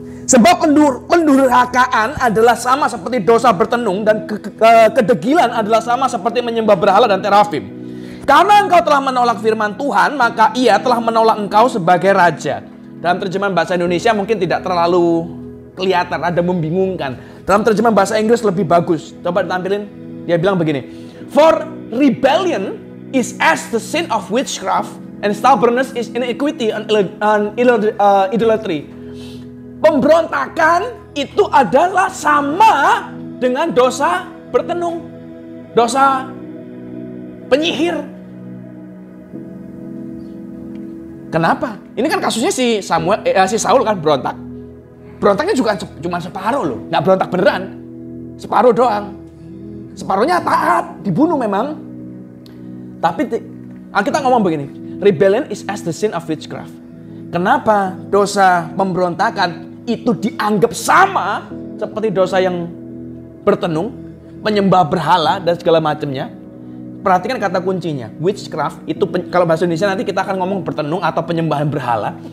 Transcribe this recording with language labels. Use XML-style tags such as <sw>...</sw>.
<id>Sebab pendurhakaan adalah sama seperti dosa bertenung dan kedegilan adalah sama seperti menyembah berhala dan terafim. Karena engkau telah menolak firman Tuhan, maka ia telah menolak engkau sebagai raja. Dalam terjemahan bahasa Indonesia mungkin tidak terlalu kelihatan, ada membingungkan. Dalam terjemahan bahasa Inggris lebih bagus. Coba ditampilin. Dia bilang begini.</id> <en>For rebellion is as the sin of witchcraft, and stubbornness is iniquity and idolatry.</en> <id>Pemberontakan itu adalah sama dengan dosa bertenung, dosa penyihir. Kenapa? Ini kan kasusnya si Saul kan berontak. Berontaknya juga cuma separuh loh, nggak berontak beneran, separuh doang. Separuhnya taat, dibunuh memang. Tapi kita ngomong begini,</id> <en>rebellion is as the sin of witchcraft.</en> <id>Kenapa dosa pemberontakan itu dianggap sama seperti dosa yang bertenung, menyembah berhala dan segala macamnya? Perhatikan kata kuncinya, witchcraft itu kalau bahasa Indonesia nanti kita akan ngomong bertenung atau penyembahan berhala.</id>